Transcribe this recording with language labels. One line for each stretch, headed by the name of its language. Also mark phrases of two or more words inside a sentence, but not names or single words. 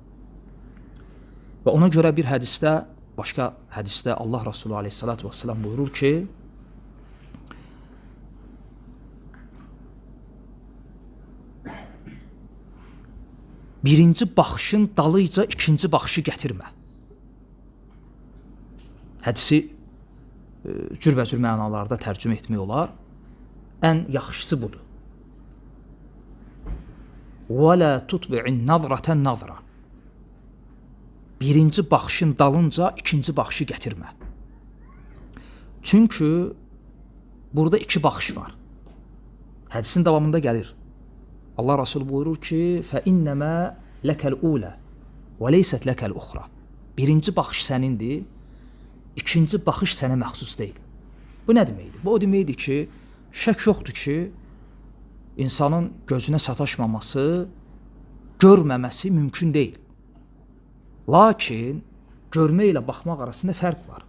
Azerbaijani: Və ona görə bir hədisdə, başqa hədisdə Allah Rasulü
Arabic: عليه الصلاة والسلام
Azerbaijani: buyurur ki, birinci baxışın dalıca ikinci baxışı gətirmə. Hədisi cürbəcür mənalarda tərcümə etmək olar. Ən yaxşısı budur.
Arabic: وَلَا تُطْبِعِ النَّظْرَةَ النَّظْرَ.
Azerbaijani: Birinci baxışın dalınca ikinci baxışı gətirmə. Çünki burada iki baxış var. Hədisin davamında gəlir. Allah Rasulü buyurur ki,
Arabic: فَإِنَّمَا لَكَ الْأُولَى وَلَيْسَتْ لَكَ الْأُخْرَى.
Azerbaijani: Birinci baxış sənindir, ikinci baxış sənə məxsus deyil. Bu nə deməkdir? Bu o deməkdir ki, şək yoxdur ki, insanın gözünə sataşmaması, görməməsi mümkün deyil. Lakin görmə ilə baxmaq arasında fərq var.